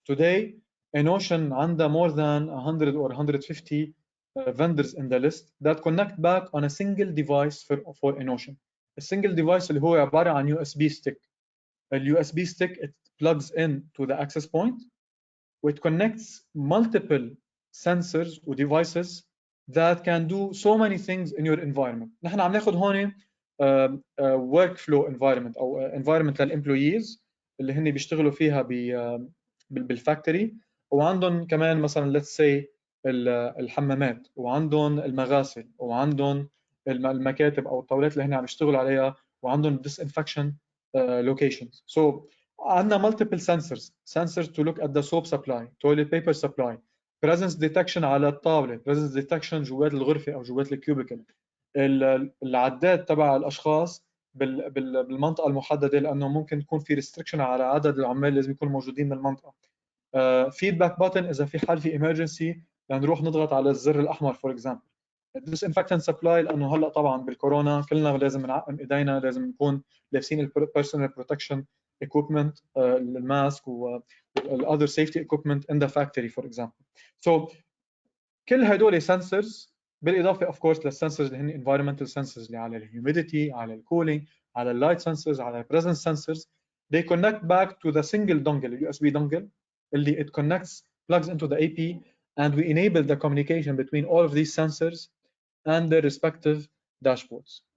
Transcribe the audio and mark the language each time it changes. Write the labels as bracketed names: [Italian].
[English] Today, Enotion [Arabic] عندها [English] more than 100 or 150 vendors in the list that connect back on a single device for Enotion. A single device [Arabic] اللي هو عبارة عن [English] USB stick. A USB stick, it plugs in to the access point, which connects multiple sensors or devices that can do so many things in your environment. [Arabic] نحن عم ناخذ هون [English] workflow environment [Arabic] أو environment للemployees اللي هن بيشتغلوا فيها بالفاكتوري وعندهم كمان مثلا [English] let's say [Arabic] الحمامات وعندهم المغاسل وعندهم المكاتب أو الطاولات اللي هن عم يشتغلوا عليها وعندهم disinfection locations. [English] So [Arabic] عندنا [English] multiple sensors to look at the soap supply, toilet paper supply, [Arabic] presence detection على الطاولة, presence detection جوات الغرفة أو جوات الكيوبيكل, العداد تبع الأشخاص بالمنطقة المحددة لأنه ممكن يكون في restriction على عدد العمال لازم يكونوا موجودين بالمنطقة. [English] feedback button [Arabic] إذا في حال في emergency لنروح نضغط على الزر الأحمر [English] for example. disinfectant supply [Arabic] لأنه هلأ طبعا بالكورونا كلنا لازم نعقم إيدينا لازم نكون لابسين [English] personal protection equipment [Arabic] الماسك و [English] other safety equipment in the factory for example. So [Arabic] كل هدول [English] sensors [Arabic] بالإضافة of course للسنسرز اللي هن [English] environmental sensors اللي على humidity على cooling على light sensors على presence sensors, they connect back to the single dongle USB dongle اللي it connects plugs into the AP and we enable the communication between all of these sensors and their respective dashboards.